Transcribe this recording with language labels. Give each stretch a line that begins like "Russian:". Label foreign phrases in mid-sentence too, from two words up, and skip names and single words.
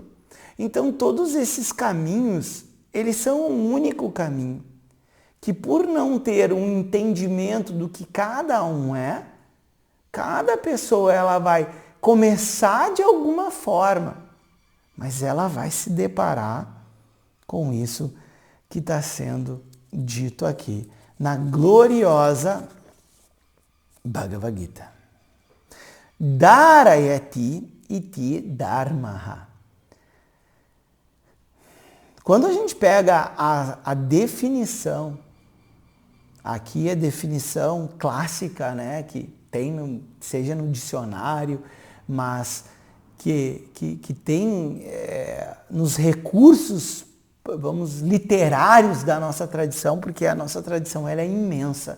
Portuguese: Então todos esses caminhos, eles são um único caminho, que por não ter um entendimento do que cada um é, cada pessoa ela vai começar de alguma forma, mas ela vai se deparar com isso que está sendo dito aqui na gloriosa Bhagavad Gita.
Sanskrit: धारयति इति धर्मः.
Portuguese: Quando a gente pega a definição, aqui é a definição clássica, né, que tem seja no dicionário, mas que tem nos recursos, vamos, literários da nossa tradição, porque a nossa tradição ela é imensa.